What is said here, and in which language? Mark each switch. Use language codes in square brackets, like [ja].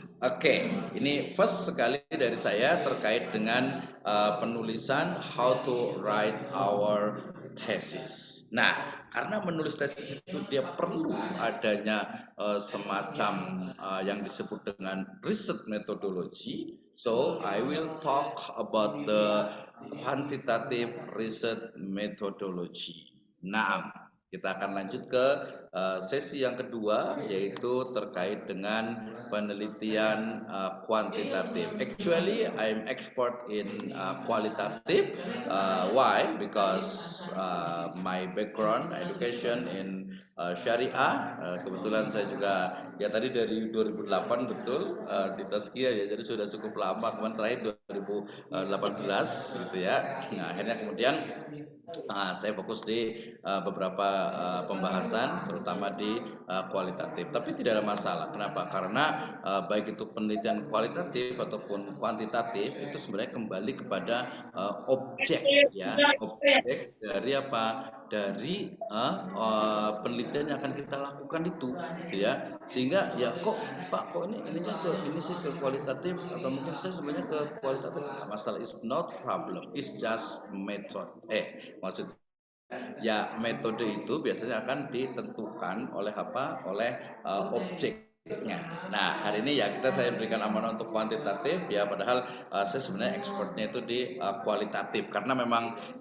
[id] Oke, ini first sekali dari saya terkait dengan penulisan [en] how to write our thesis. [id] Nah, karena menulis tesis itu dia perlu adanya semacam yang disebut dengan research methodology. [en] So I will talk about the quantitative research methodology. [id] Nah, kita akan lanjut ke sesi yang kedua, yaitu terkait dengan penelitian kuantitatif. [en] Actually, I'm expert in qualitative. Why? Because my background education in syariah. [id] Kebetulan saya juga ya tadi dari 2008 betul di Tazkiyah ya, jadi sudah cukup lama. Kemarin terakhir 2018 gitu ya. Nah, akhirnya kemudian saya fokus di beberapa pembahasan, terutama di kualitatif. Tapi tidak ada masalah. Kenapa? Karena baik itu penelitian kualitatif ataupun kuantitatif itu sebenarnya kembali kepada objek, ya, objek dari dari penelitian yang akan kita lakukan itu, gitu ya. Sehingga ya kok ininya ini sih ke kualitatif, atau mungkin saya sebenarnya ke kualitatif. Nggak masalah, [en] it's not problem, it's just method. [id] Maksudnya ya metode itu biasanya akan ditentukan oleh objeknya. Nah, hari ini ya saya berikan amanah untuk kuantitatif ya, padahal saya sebenarnya expertnya itu di kualitatif, karena memang